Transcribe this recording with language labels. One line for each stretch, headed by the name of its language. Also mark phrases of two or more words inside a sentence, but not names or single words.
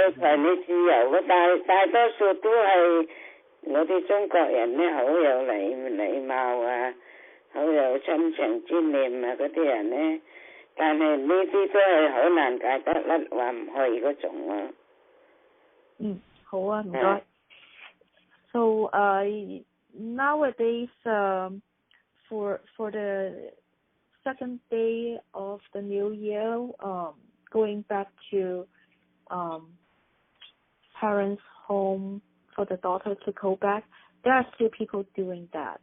Cantonese: 隨你自由嘅，大多數都係我哋中國人咧，好有禮貌啊，好有親情之念啊嗰啲人咧。但係呢啲都係好難戒得甩，話唔去嗰種咯。好啊，唔該。
English: So nowadays for the second day of the New Year, going back to parents' home for the daughter to go back, there are still people doing that.